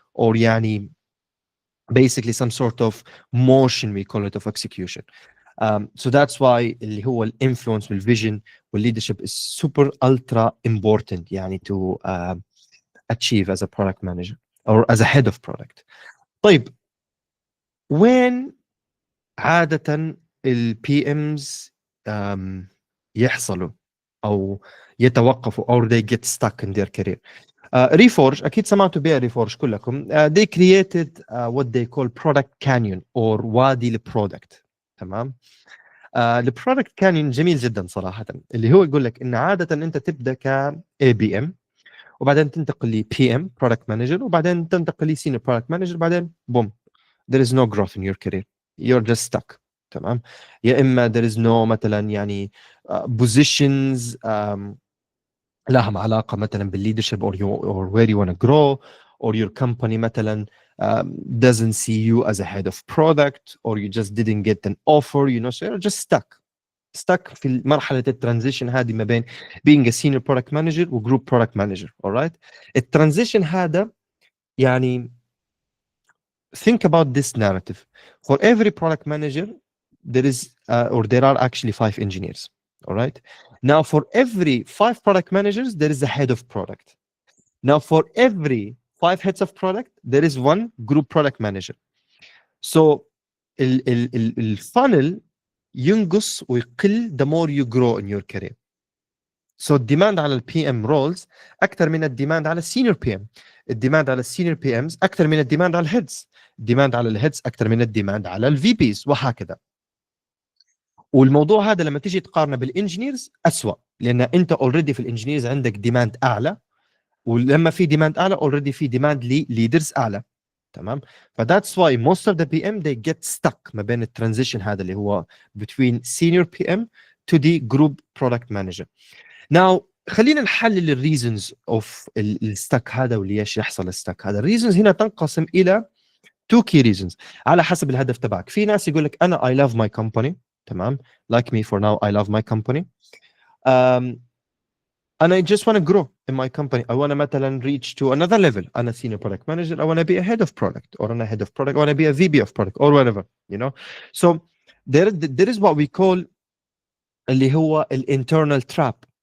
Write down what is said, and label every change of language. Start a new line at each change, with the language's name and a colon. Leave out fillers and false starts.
English: Or يعني basically some sort of motion, we call it, of execution. So that's why
Arabic: اللي هو الانفلونس والفيجن
English: والleadership is super ultra important يعني to achieve as a product manager or as a head of product.
Arabic: طيب وين عادة البي امز يحصلوا او يتوقفوا
English: or they get stuck in their career.
Arabic: ريفورج اكيد سمعتوا بها ريفورج كلكم.
English: They created what they call product canyon or
Arabic: وادي البرودكت. تمام. البرودكت كانيون جميل جدا صراحه، اللي هو يقول لك ان عاده انت تبدا ك اي بي ام، وبعدين تنتقل ل بي ام برودكت مانجر، وبعدين تنتقل ل سينيور برودكت مانجر، بعدين بوم
English: there is no growth in your career, you're just stuck.
Arabic: تمام.
English: يا اما there is no مثلا يعني positions لها علاقه مثلا بالليدرشip or where you want to grow, or your company مثلا doesn't see you as a head of product, or you just didn't get an offer, you know, so you're just stuck
Arabic: في مرحله الترانزيشن هذه ما بين
English: being a senior product manager و group product manager. alright. الترانزيشن هذا يعني think about this narrative. For every product manager there is or there are actually 5 engineers. All right. Now for every 5 product managers there is a head of product. Now for every 5 heads of product there is 1 group product manager. So
Arabic: الفانل ينقص ويقل
English: the more you grow in your career.
Arabic: So الديماند على البي ام رولز اكثر من الديماند على السينيور بي ام، الديماند على السينيور بي امز اكثر من الديماند على الهيدز، الديماند على الهيدز اكثر من الديماند على الفي بيز، وهكذا. والموضوع هذا لما تيجي تقارنه بالانجينيرز اسوء، لان انت اوريدي في الانجينيرز عندك ديماند اعلى، ولما في ديماند اعلى اوريدي في ديماند لليدرز اعلى. تمام.
English: فذاتس why most of the P M they get stuck
Arabic: ما بين الترانزيشن هذا اللي هو
English: between senior PM to the group product manager.
Arabic: Now خلينا نحلل الريزونز اوف الستك هذا وليش يحصل الستك هذا. الريزونز هنا تنقسم الى تو كي ريزونز على حسب الهدف تبعك. في ناس يقول لك انا
English: I love my company.
Arabic: تمام.
English: Like me for now I love my company. and I just want to grow in my company. I want to مثلا reach to another level. أنا senior product manager. I want to be a head of product, or أنا head of product. I want to be a VP of product, or whatever. You know. So there is what we call
Arabic: اللي هو الانترنال تراب.